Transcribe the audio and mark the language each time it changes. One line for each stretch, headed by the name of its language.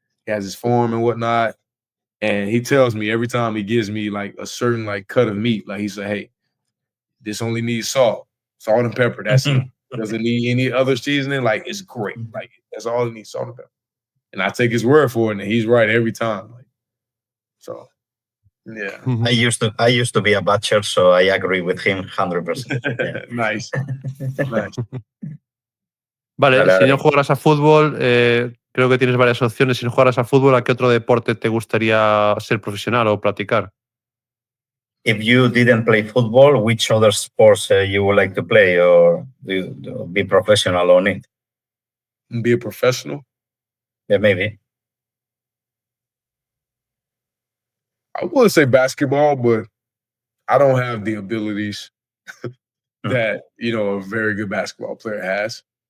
English: He has his farm and whatnot. And he tells me every time he gives me like a certain like cut of meat, like he said, "Hey, this only needs salt and pepper. That's it. Doesn't need any other seasoning. Like it's great. Like that's all it needs, salt and pepper." And I take his word for it, and he's right every time. Like so, yeah. I used to be a butcher, so I agree with him 100%. Yeah. Nice.
Spanish: Vale, si no jugaras a fútbol, creo que tienes varias opciones. Si no jugaras a fútbol, ¿a qué otro deporte te gustaría ser profesional o practicar?
English: If you didn't play football, which other sports you would like to play or be professional on it? Be a professional? Yeah, maybe. I would say basketball, but I don't have the abilities that, a very good basketball player has.